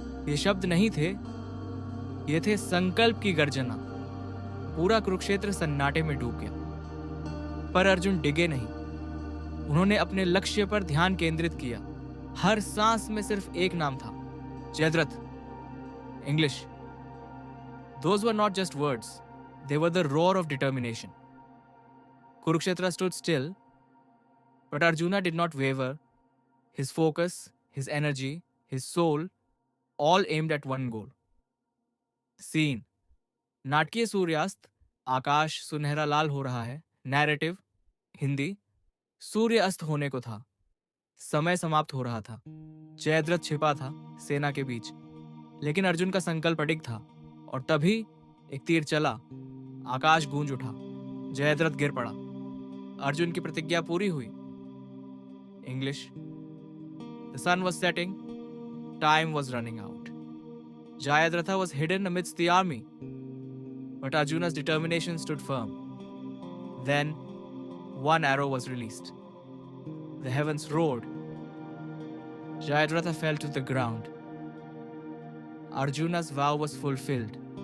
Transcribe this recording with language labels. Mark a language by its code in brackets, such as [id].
[hi] ये शब्द नहीं थे, ये थे संकल्प की गर्जना। पूरा कुरुक्षेत्र सन्नाटे में डूब गया, पर अर्जुन डिगे नहीं। उन्होंने अपने लक्ष्य पर ध्यान केंद्रित किया। हर सांस में सिर्फ एक नाम था, Jayadratha. [en] English, those were not just words, they were the roar of determination. Kurukshetra stood still, but Arjuna did not waver. His focus, his energy, his soul, all aimed at one goal. [hi] Scene: नाटकीय सूर्यास्त, आकाश सुनहरा लाल हो रहा है। [en] Narrative Hindi. [hi] सूर्य अस्त होने को था, समय समाप्त हो रहा था। जयद्रथ छिपा था सेना के बीच, लेकिन अर्जुन का संकल्प अडिग था। और तभी एक तीर चला, आकाश गूंज उठा, जयद्रथ गिर पड़ा। अर्जुन की प्रतिज्ञा पूरी हुई। [en] English, the sun was setting, time was running out. Jayadratha was hidden amidst the army, but Arjuna's determination stood firm. Then, one arrow was released. The heavens roared. Jayadratha fell to the ground. Arjuna's vow was fulfilled.